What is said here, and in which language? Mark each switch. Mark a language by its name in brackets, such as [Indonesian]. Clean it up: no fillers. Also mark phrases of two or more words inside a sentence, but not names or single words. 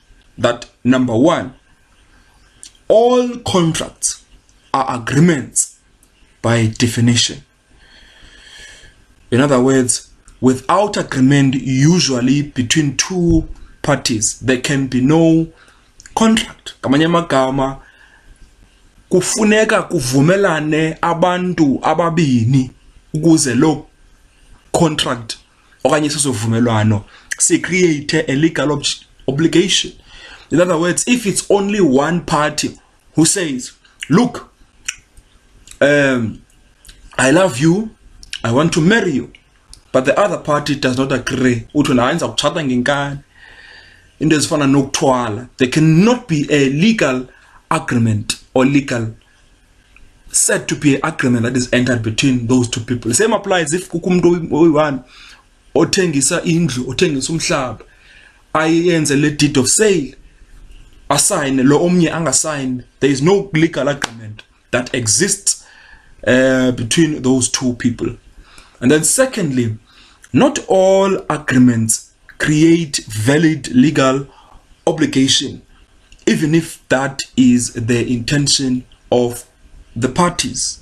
[English] That number one, all contracts are agreements by definition. In other words, without agreement usually between two parties, there can be no contract. [Xhosa] Ngamanye amagama, kufuneka kuvumelane abantu ababini ukuze lo contract okanye sisovumelwano si [English] create a legal obligation. In other words, if it's only one party who says, look, I love you, I want to marry you, but the other party does not agree, there cannot be a legal agreement or legal said to be an agreement that is entered between those two people. Same applies if [Xhosa] kukumntu oyi-one othengisa indlu, othengisa umhlaba, ayenze le [English] deed of sale, [Xhosa] assign lo omnye angasign, [English] there is no legal agreement that exists between those two people. And then secondly, not all agreements create valid legal obligation, even if that is the intention of the parties.